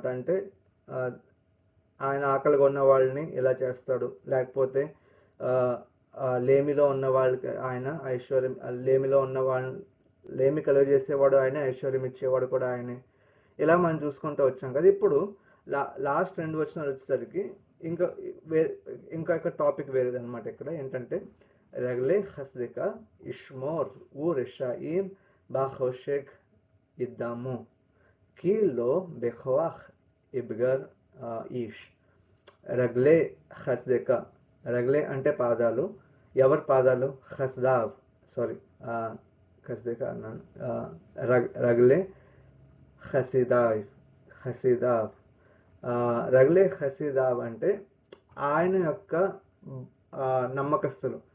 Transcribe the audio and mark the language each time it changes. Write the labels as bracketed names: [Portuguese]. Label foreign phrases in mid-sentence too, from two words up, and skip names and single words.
[Telugu] అంటే ఆయన ఆకలిగా ఉన్న వాళ్ళని ఇలా చేస్తాడు, లేకపోతే లేమిలో ఉన్న వాళ్ళకి ఆయన ఐశ్వర్యం, లేమిలో ఉన్న వాళ్ళని లేమి కలుగజేసేవాడు ఆయన, ఐశ్వర్యం ఇచ్చేవాడు కూడా ఆయనే. ఇలా మనం చూసుకుంటూ వచ్చాం కదా. ఇప్పుడు లాస్ట్ 2 వచనాలు వచ్చేసరికి ఇంకా టాపిక్ వేరేది అనమాట. ఇక్కడ ఏంటంటే [Hebrew] רגלי חסדך ישמור ורשעים בחושך ידמו כי לא בכוח יבגר ఈష్. רגלי חסדך, [Telugu] రగ్లే అంటే పాదాలు. ఎవరి పాదాలు? ఖస్దావ్, సారీ ఖస్దెక అన్నాను. [Hebrew] רגלי חסידיו. רגלי חסידיו [Telugu] అంటే ఆయన యొక్క నమ్మకస్తులు.